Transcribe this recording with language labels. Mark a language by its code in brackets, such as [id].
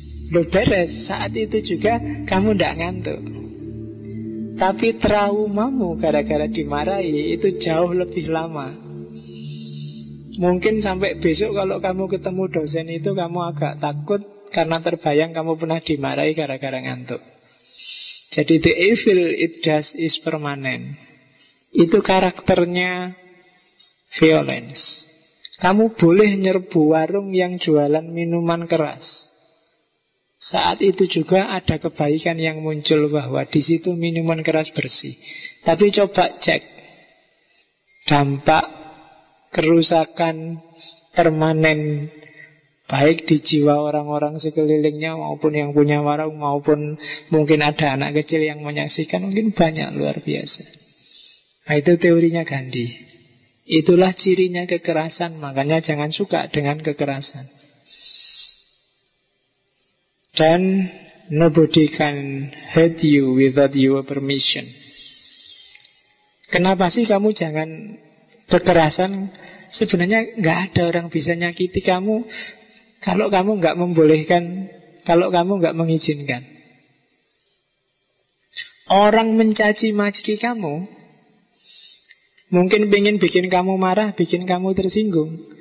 [id] Lo beres, saat itu juga kamu ndak ngantuk. Tapi traumamu gara-gara dimarahi itu jauh lebih lama. Mungkin sampai besok kalau kamu ketemu dosen itu kamu agak takut, karena terbayang kamu pernah dimarahi gara-gara ngantuk. [en] Jadi the evil it does is permanent. [id] Itu karakternya violence. Kamu boleh nyerbu warung yang jualan minuman keras, saat itu juga ada kebaikan yang muncul, bahwa di situ minuman keras bersih. Tapi coba cek dampak kerusakan permanen, baik di jiwa orang-orang sekelilingnya, maupun yang punya warung, maupun mungkin ada anak kecil yang menyaksikan, mungkin banyak, luar biasa. Nah, itu teorinya Gandhi. Itulah cirinya kekerasan. Makanya jangan suka dengan kekerasan. [en] Dan nobody can hurt you without your permission. [id] Kenapa sih kamu jangan kekerasan? Sebenarnya nggak ada orang bisa nyakiti kamu kalau kamu nggak membolehkan, kalau kamu nggak mengizinkan. Orang mencaci maki kamu mungkin pengen bikin kamu marah, bikin kamu tersinggung.